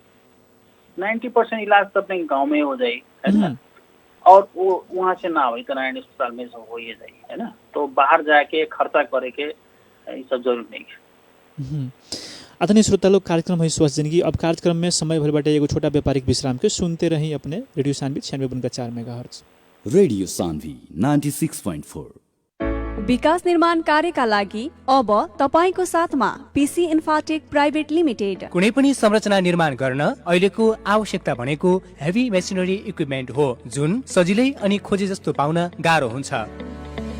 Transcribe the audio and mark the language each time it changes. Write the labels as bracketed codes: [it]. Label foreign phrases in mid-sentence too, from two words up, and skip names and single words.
[bho] 90% इलाज तो अपने गाँव में हो जाए है ना, और वो वहाँ से ना हो तो नारायणी अस्पताल में हो ही जाए है ना। तो बाहर जाके खर्चा करे के ये सब जरूर नहीं है। आदरणीय श्रोता लोग, कार्यक्रम है स्वस्थ जिंदगी। अब कार्यक्रम में समय भर बाटे एगो छोटा व्यापारिक विश्राम के सुनते रही अपने रेडियो सानवी 96.4 मेगाहर्ट्ज। रेडियो सानवी 96.4। [ne] विकास निर्माण कार्यका लागि अब तपाईको साथमा पीसी इन्फाटेक प्राइभेट लिमिटेड। कुनै पनि संरचना निर्माण गर्न अहिलेको आवश्यकता भनेको [en] heavy machinery equipment [ne] हो, जुन सजिलै अनि खोजे जस्तो पाउन गाह्रो हुन्छ।